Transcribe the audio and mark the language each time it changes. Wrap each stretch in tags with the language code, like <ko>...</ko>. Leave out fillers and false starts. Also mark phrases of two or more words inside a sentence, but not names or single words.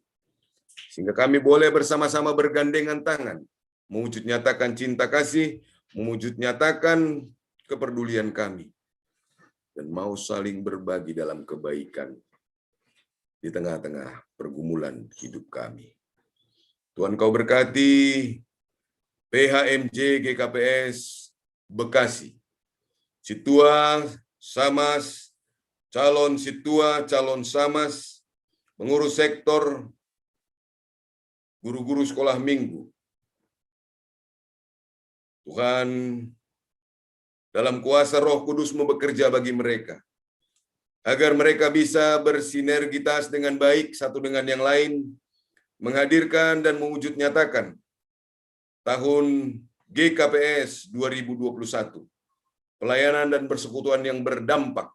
<id>Sehingga kami boleh bersama-sama bergandengan tangan, mewujud nyatakan cinta kasih, mewujud nyatakan kepedulian kami, dan mau saling berbagi dalam kebaikan di tengah-tengah pergumulan hidup kami. Tuhan Kau berkati PHMJ GKPS Bekasi, Situa, Samas, calon Situa, calon Samas, pengurus sektor, guru-guru sekolah minggu. Tuhan, dalam kuasa Roh Kudus-Mu bekerja bagi mereka, agar mereka bisa bersinergitas dengan baik satu dengan yang lain, menghadirkan dan mewujud nyatakan tahun GKPS 2021, pelayanan dan persekutuan yang berdampak.</id>